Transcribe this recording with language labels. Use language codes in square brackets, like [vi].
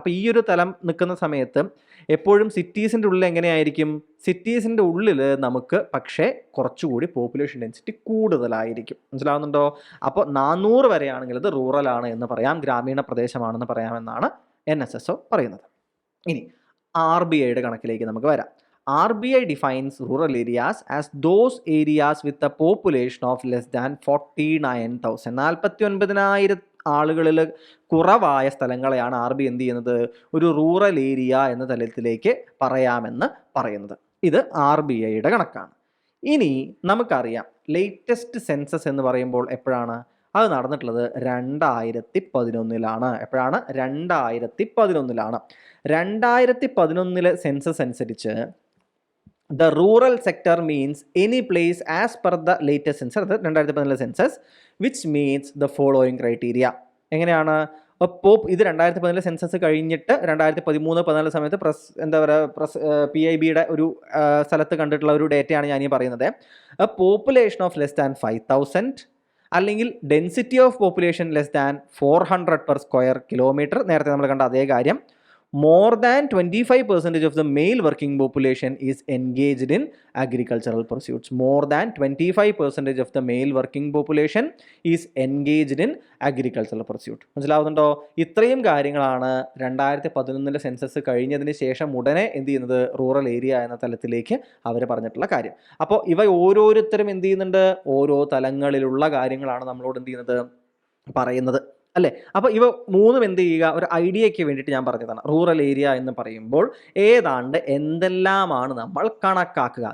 [ml] അപ്പോൾ ഈ ഒരു തലം നിൽക്കുന്ന സമയത്ത് എപ്പോഴും സിറ്റീസിൻ്റെ ഉള്ളിൽ എങ്ങനെയായിരിക്കും, സിറ്റീസിൻ്റെ ഉള്ളിൽ നമുക്ക് പക്ഷേ കുറച്ചുകൂടി പോപ്പുലേഷൻ ഡെൻസിറ്റി കൂടുതലായിരിക്കും. മനസ്സിലാവുന്നുണ്ടോ? അപ്പോൾ 400 വരെയാണെങ്കിൽ അത് റൂറലാണ് എന്ന് പറയാം, ഗ്രാമീണ പ്രദേശമാണെന്ന് പറയാമെന്നാണ് NSSO പറയുന്നത്. ഇനി RBIയുടെ കണക്കിലേക്ക് നമുക്ക് വരാം. [en] RBI defines rural areas as those areas with a population of less than 49,000. [ml] 49,000 ആളുകളിൽ കുറവായ സ്ഥലങ്ങളെയാണ് RBI എന്ത് ചെയ്യുന്നത്, ഒരു റൂറൽ ഏരിയ എന്ന തലത്തിലേക്ക് പറയാമെന്ന് പറയുന്നത്. ഇത് RBIയുടെ കണക്കാണ്. ഇനി നമുക്കറിയാം ലേറ്റസ്റ്റ് സെൻസസ് എന്ന് പറയുമ്പോൾ എപ്പോഴാണ് അത് നടന്നിട്ടുള്ളത്, 2011. എപ്പോഴാണ്, 2011. 2011 സെൻസസ് അനുസരിച്ച് [en] the rural sector means any place as per the latest census, 2011 census, which meets the following criteria. [ml] എങ്ങനെയാണ്, ഇത് 2011 സെൻസസ് കഴിഞ്ഞിട്ട് 2013-14 സമയത്ത് എന്താ പറയുക PIBയുടെ ഒരു സ്ഥലത്ത് കണ്ടിട്ടുള്ള ഒരു ഡേറ്റയാണ് ഞാൻ ഈ പറയുന്നത്. [en] a population of less than 5,000 അല്ലെങ്കിൽ density of population less than 400 per square kilometre, [ml] നേരത്തെ നമ്മൾ കണ്ട അതേ കാര്യം. [en] More than 25% of the male working population is engaged in agricultural pursuits. More than 25% of the male working population is engaged in agricultural pursuit. [ml] മനസ്സിലാവുന്നുണ്ടോ? ഇത്രയും കാര്യങ്ങളാണ് 2011 census കഴിഞ്ഞതിന് ശേഷം ഉടനെ എന്ത് ചെയ്യുന്നത്, റൂറൽ ഏരിയ എന്ന തലത്തിലേക്ക് അവർ പറഞ്ഞിട്ടുള്ള കാര്യം. അപ്പോൾ ഇവ ഓരോരുത്തരും എന്ത് ചെയ്യുന്നുണ്ട്, ഓരോ തലങ്ങളിലുള്ള കാര്യങ്ങളാണ് നമ്മളോട് എന്ത് ചെയ്യുന്നത്, പറയുന്നത് അല്ലേ. അപ്പോൾ ഇവ മൂന്നും എന്ത് ചെയ്യുക, ഒരു ഐഡിയയ്ക്ക് വേണ്ടിയിട്ട് ഞാൻ പറഞ്ഞതാണ്. റൂറൽ ഏരിയ എന്ന് പറയുമ്പോൾ ഏതാണ്ട് എന്തെല്ലാമാണ് നമ്മൾ കണക്കാക്കുക.